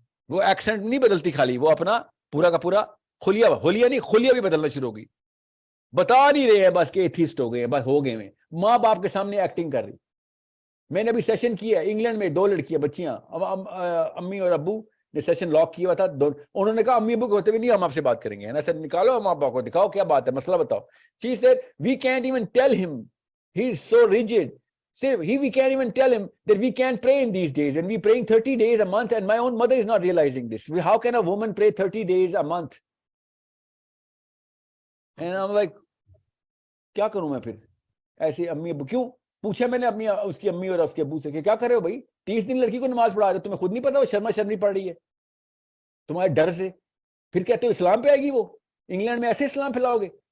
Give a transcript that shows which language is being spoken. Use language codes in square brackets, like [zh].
[ur] وہ ایکسنٹ نہیں بدلتی خالی, وہ اپنا پورا کا پورا خلیہ بھی بدلنا شروع ہو گئی. بتا نہیں رہے ہیں بس کہ ایتھیسٹ ہو گئے ہیں, بس ہو گئے ہیں, ماں باپ کے سامنے ایکٹنگ کر رہی. میں نے ابھی سیشن کیا ہے انگلینڈ میں, 2 لڑکیاں بچیاں, امی اور ابو نے سیشن لاک کیا ہوا تھا, انہوں نے کہا امی ابو کے ہوتے ہوئے نہیں ہم آپ سے بات کریں گے. سر نکالو ماں باپ کو, دکھاؤ کیا بات ہے, مسئلہ بتاؤ. [en] She said we can't even tell him, he is so rigid. We can't even tell him that we can't pray in these days, and we praying 30 days a month, and my own mother is not realizing this. How can a woman pray 30 days a month? And I'm like, [ur] کیا کروں میں پھر ایسی امی ابو. کیوں پوچھا میں نے اپنی اس کی امی اور اس کے ابو سے کہ کیا کر رہے ہو بھائی, 30 دن لڑکی کو نماز پڑھا رہے ہو, تمہیں خود نہیں پتا وہ شرمی پڑ رہی ہے تمہارے ڈر سے, پھر کہتے ہو اسلام پہ آئے گی وہ, انگلینڈ میں ایسے اسلام پھیلاؤ گے.